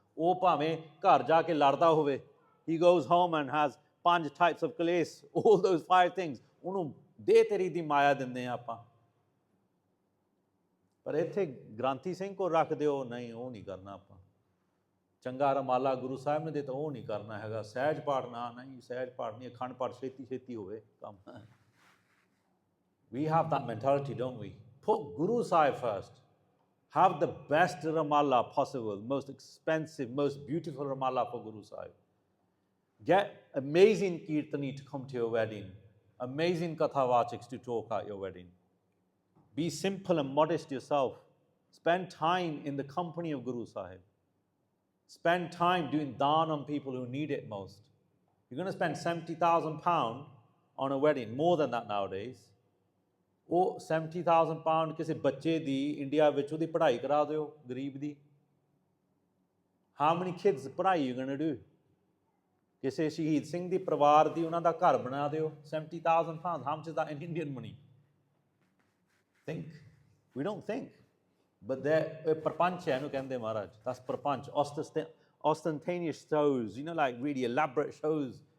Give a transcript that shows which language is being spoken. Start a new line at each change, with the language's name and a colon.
Punjabi: ਉਹ ਭਾਵੇਂ ਘਰ ਜਾ ਕੇ ਲੜਦਾ ਹੋਵੇ,
English: he goes home and has 5 types of
Punjabi: ਕਲੇਸ਼, all those 5 things, ਉਹਨੂੰ ਦੇ ਤੇਰੀ ਦੀ ਮਾਇਆ ਦਿੰਦੇ ਆ ਆਪਾਂ। ਪਰ ਇੱਥੇ ਗ੍ਰੰਥੀ ਸਿੰਘ ਕੋਲ ਰੱਖ ਦਿਓ, ਨਹੀਂ ਉਹ ਨਹੀਂ ਕਰਨਾ ਆਪਾਂ। ਚੰਗਾ ਰੁਮਾਲਾ ਗੁਰੂ ਸਾਹਿਬ ਨੇ ਦਿੱਤਾ, ਉਹ ਨਹੀਂ ਕਰਨਾ ਹੈਗਾ। ਸਹਿਜ ਪਾਠ ਨਾ, ਨਹੀਂ ਸਹਿਜ ਪਾਠ ਨਹੀਂ, ਅਖੰਡ ਪਾਠ ਛੇਤੀ ਹੋਵੇ ਕੰਮ।
English: We have that mentality, don't we? Put Guru Sahib first. Have the best Ramala possible, most expensive, most beautiful Ramala for Guru Sahib. Get amazing Kirtani to come to your wedding, amazing Kathavachaks to talk at your wedding. Be simple and modest yourself. Spend time in the company of Guru Sahib. Spend time doing Dhan on people who need it most. You're going to spend £70,000 on a wedding, more than that nowadays.
Punjabi: ਉਹ £70,000 ਕਿਸੇ ਬੱਚੇ ਦੀ India ਵਿੱਚ ਉਹਦੀ ਪੜ੍ਹਾਈ ਕਰਾ ਦਿਓ, ਗਰੀਬ ਦੀ।
English: How many kids ਪੜ੍ਹਾਈ you gonna do?
Punjabi: ਕਿਸੇ ਸ਼ਹੀਦ ਸਿੰਘ ਦੀ ਪਰਿਵਾਰ ਦੀ ਉਹਨਾਂ ਦਾ ਘਰ ਬਣਾ ਦਿਓ, £70,000.
English: How much is that in Indian money? Think. We don't think.
Punjabi: But ਇਹ ਪ੍ਰਪੰਚ ਹੈ, ਇਹਨੂੰ ਕਹਿੰਦੇ ਮਹਾਰਾਜ।
English: That's ਪ੍ਰਪੰਚ, ostentatious shows, you know, like really elaborate shows।